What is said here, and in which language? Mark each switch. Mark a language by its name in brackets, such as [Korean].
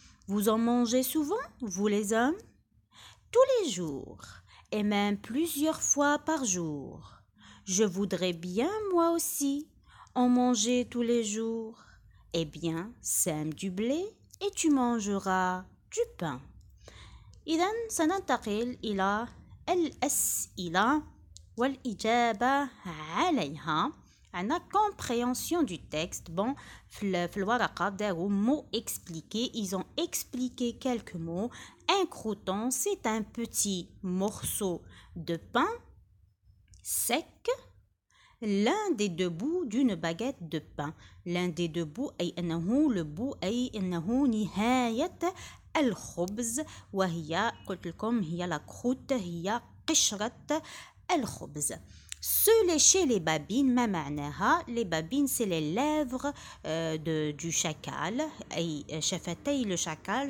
[French] Vous en mangez souvent, vous les hommes? Tous les jours, et même plusieurs fois par jour. Je voudrais bien, moi aussi, en manger tous les jours. Eh bien, sème du blé et tu mangeras du pain. [Arabic] إذا سننتقل إلى الأسئلة والإجابة عليها. عندنا compréhension du texte. Bon, في الورقة داروا mots expliqués. [French] Ils ont expliqué quelques mots. Un crouton, c'est un petit morceau de pain sec. L'un des deux bouts d'une baguette de pain. L'un des deux bouts [Arabic] أي أنه le bout أي أنه نهاية الخبز وهي قلت لكم هي لا كروت هي قشرة الخبز. [French] Se lécher les babines [Arabic] ما معناها؟ [French] Les babines c'est les lèvres du chacal أي شفتي le chacal.